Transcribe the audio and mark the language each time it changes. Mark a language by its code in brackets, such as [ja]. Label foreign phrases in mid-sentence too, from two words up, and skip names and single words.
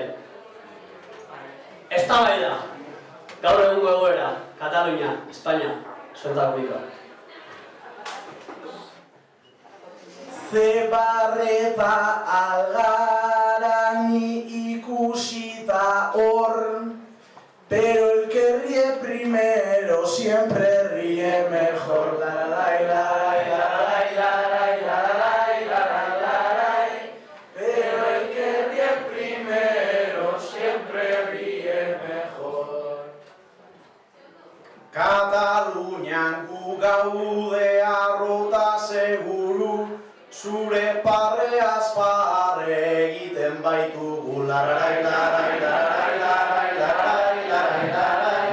[eu] Eztabaida, gaur egungo egoera, Katalunia, Espainia, zuentzako. Zebarreta algara ni ikusita hor, [es] pero el que ríe primero siempre ríe mejor. Larai, larai, larai, larai, larai, larai, larai. Pero el que ríe primero siempre ríe mejor. [eu] Katalunian gu gaude arrota seguru, zure parreaz parre egiten baitugu. Larai, larai, larai, larai, larai, larai, larai.